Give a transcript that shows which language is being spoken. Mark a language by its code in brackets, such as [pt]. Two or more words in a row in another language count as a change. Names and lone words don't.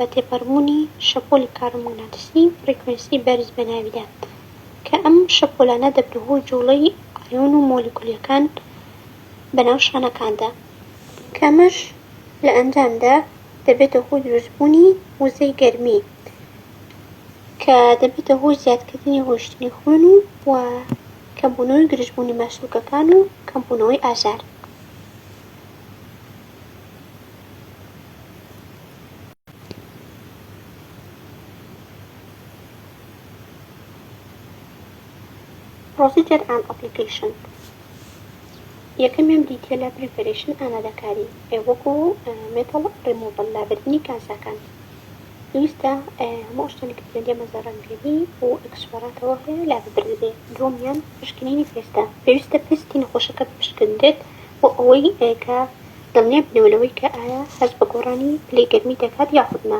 [ckb] تێپەڕبوونی شەپۆلی کارۆمەگناتیسی فریکوێنسی بەرز بەناویدا کە ئەم شەپۆلانە دەبنە هۆی جوڵەی ئایۆن و مۆلیکولەکان بەناو شانەکاندا کە ئەمەش لە ئەنجامدا دەبێتە هۆی دروستبوونی وزەی گەرمی کە دەبێتە هۆی زیادکردنی ڕۆیشتنی خوێن و کەمبوونەوەی گرژبوونی مەشروکەکان و کەمبوونەوەی ئازار. [en] Procedure and Application [ckb] یەکەمیان بریتیە لە Preparation ئامادەکاری وەکو [en] Metal Removal [ckb] لابردنی کاسەکان. پێویستە هەموو شتێکی کە پێویستە مەزەڕەنگێنی و ئەکسپەراتەوە هەیە لا ببردرێت. دووەمیان پشکنینی پێویستە پێستی نەخۆشەکە پشکندرێت بۆ ئەوەی کە دڵنیا بنەوە لەوەی کە ئایا هەست بە گۆڕانی پلەی گەرمی دەکات یاخود نا.